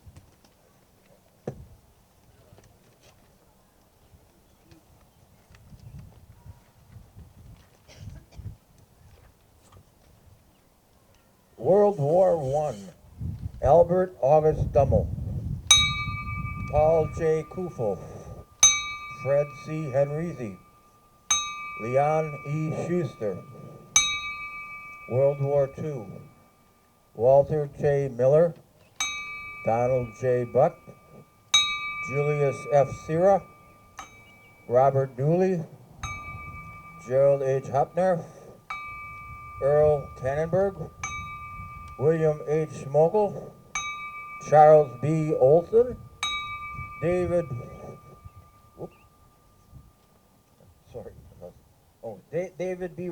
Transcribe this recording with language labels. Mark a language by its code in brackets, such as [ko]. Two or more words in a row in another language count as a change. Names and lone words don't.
[en] World War I, Albert August Dummel, Paul J. Kufel, Fred C. Henrizi, Leon E. Schuster. World War II, Walter J. Miller, Donald J. Buck, Julius F. Sierra, Robert Dooley, Gerald H. Hupner, Earl Tannenberg, William H. Mogul, Charles B. Olson, David, David B.